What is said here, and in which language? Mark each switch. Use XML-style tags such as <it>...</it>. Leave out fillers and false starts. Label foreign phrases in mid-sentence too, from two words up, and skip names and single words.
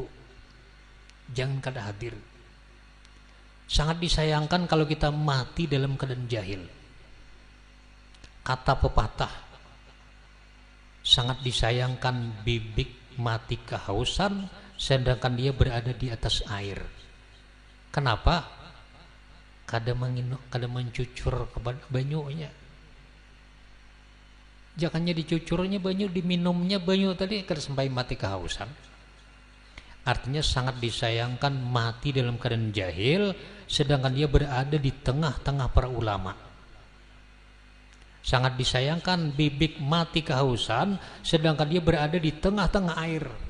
<bjn>Jangan kada hadir.</bjn> <id>Sangat disayangkan kalau kita mati dalam keadaan jahil. Kata pepatah, sangat disayangkan bibik mati kehausan sedangkan dia berada di atas air. Kenapa?</id> <bjn>Kada mencucur ke banyunya. Jangannya dicucurnya banyu, diminumnya banyu tadi kada sampai mati kehausan.</bjn> <id>Artinya sangat disayangkan mati dalam keadaan jahil sedangkan dia berada di tengah-tengah para ulama. Sangat disayangkan bibik mati kehausan sedangkan dia berada di tengah-tengah air.</id>